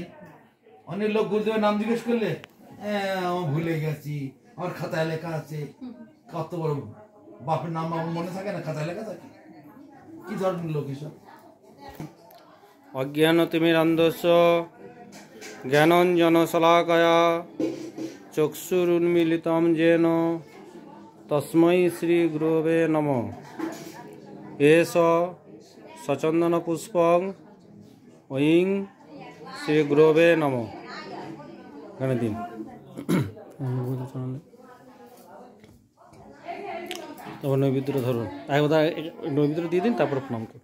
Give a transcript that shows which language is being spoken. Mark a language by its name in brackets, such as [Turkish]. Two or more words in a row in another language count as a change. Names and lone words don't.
[Bangla] অনেক লোক গুরুদেবের নাম জিজ্ঞেস করলে, আমার ভুলে গেছি, আমার খাতায় লেখা আছে। কত বড় বাপের নাম আমার মনে থাকে না, খাতায় লেখা থাকে? কি ধরনের লোক এসব? [Sanskrit] অজ্ঞানতিমিরান্ধস্য জ্ঞানঞ্জনশলাকয়া চক্ষুরুন্মিলিतं येन তস্मै শ্রীগুরবে নমঃ। এষ সচন্দনপুষ্পং ঐং শ্রীগুরবে নমঃ। [Bangla] এখানে দিন। তারপর নৈবেদ্যটা ধরুন, একবার নৈবেদ্যটা দিয়ে দিন, তারপর প্রণাম করুন।